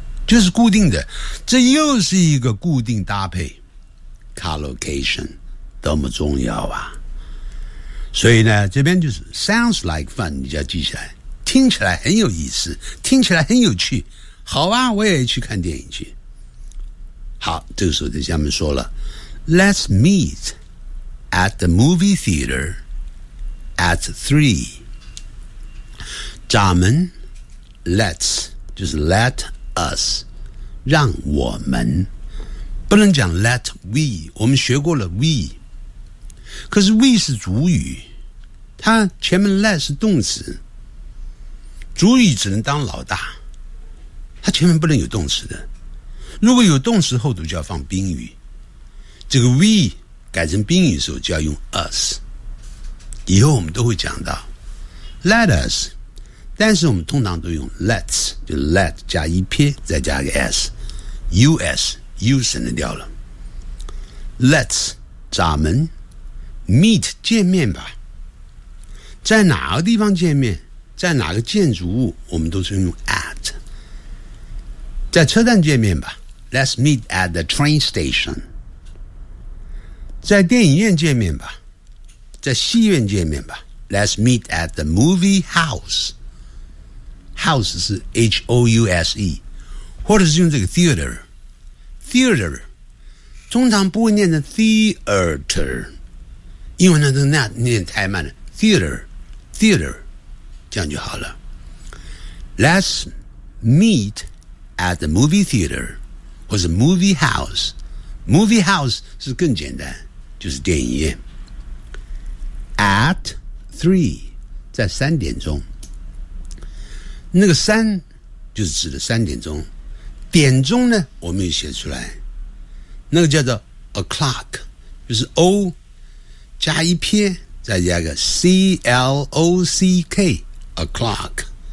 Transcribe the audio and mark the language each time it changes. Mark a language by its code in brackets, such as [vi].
[zh] 就是固定的，这又是一个固定搭配。 Collocation 多么重要啊！所以呢，这边就是 [en] sounds like fun， [zh] 你就要记下来，听起来很有意思，听起来很有趣。好啊，我也去看电影去。好，这个时候在下面说了 [en] ，Let's meet at the movie theater at 3。 [zh] 咱们 ，let's 就是 let us， 让我们不能讲 let we， 我们学过了 we， 可是 we 是主语，它前面 let 是动词，主语只能当老大，它前面不能有动词的。如果有动词，后头就要放宾语。这个 we 改成宾语的时候就要用 us， 以后我们都会讲到 let us。但是我们通常都用 let's， 就 let 加一撇再加个 s， us u 省得掉了。 let's 咱们 meet 见面吧，在哪个地方见面，在哪个建筑物，我们都是用 at。在车站见面吧， [en] let's meet at the train station。 [zh] 在电影院见面吧，在戏院见面吧， [en] let's meet at the movie houseHouse [zh] 是 H-O-U-S-E， 或者是用这个 theater， theater 通常不会念成 theater， 因为那都那念太慢了， theater theater 这样就好了。 [en] Let's meet at the movie theater [zh] 或者 [en] movie house， movie house [zh] 是更简单，就是电影院。 At 3， 在三点钟，那个三就是指的三点钟，点钟呢我们也写出来，那个叫做 o'clock， 就是 o 加一撇再加个 c-l-o-c-k o'clock。